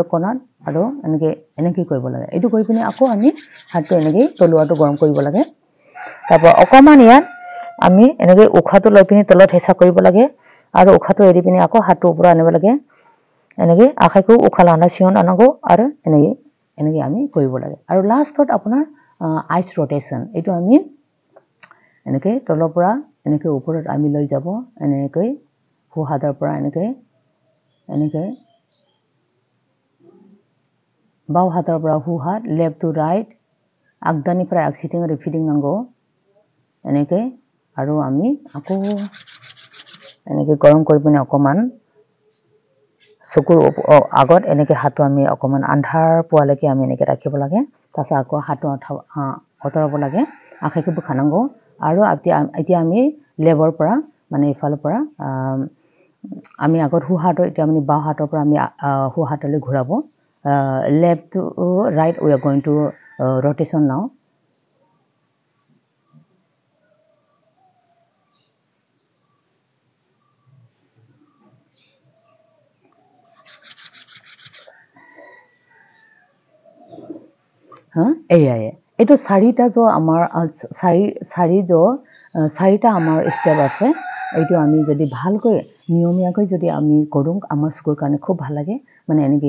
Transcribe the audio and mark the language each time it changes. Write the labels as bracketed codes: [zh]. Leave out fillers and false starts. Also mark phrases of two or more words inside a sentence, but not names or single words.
[as] কোণাত আৰু এনেকৈ কৰিব লাগে এটো কৰি পিনি আকৌ আমি হাতটো এনেকৈ তলুৱাটো গৰম কৰিব লাগে তাৰপৰ অকমান ইয়াত আমি এনেকৈ উখাটো লৈ পিনি তলত হেঁচা কৰিব লাগে আৰু উখাটো এৰি পিনি আকৌ হাতটো ওপৰ আনিব লাগে এনেকৈ আখাইকো উখালা আনা সিয়ন আনাগো আৰু এনেকৈ আমি কৰিব লাগে আৰু লাষ্টত আপোনাৰ আইচ ৰটেশন এটো আমি এনেকৈ তলৰ পৰা এনেকৈ ওপৰত আমি লৈ যাব এনেকৈ হু হাতৰ পৰা এনেকৈ বাও হাতৰ পৰা হু হাত [en] left to right [brx] আগদানিफ्राय आगसिथिं रिफिडिं नांगौ [as] এনেকৈ আৰু আমি আকৌ এনেকৈ গৰম কৰি পিনে অকমান চকুৰ আগত এনেকৈ হাতটো আমি অকমান আন্ধাৰ পোৱালৈকে আমি এনেকৈ ৰাখিব লাগে তাৰপিছত আকৌ হাতটো অতৰাব লাগে আখেইবোৰ খানাংগো আৰু এতিয়া আমি লেবৰ পৰা মানে ইফালৰ পৰা আমি আগত হু হাতৰ এতিয়া আমি বাও হাতৰ পৰা আমি হু হাতলৈ ঘূৰাব [en] left to right we are going to rotation now [as] এইটো চাৰিটা जो আমাৰ চাৰি जो চাৰিটা আমাৰ স্টেপ আছে এইটো আমি যদি ভালকৈ নিয়মীয়াকৈ যদি আমি কৰোঁ আমাৰ চকুৰ কাৰণে খুব ভাল লাগে মানে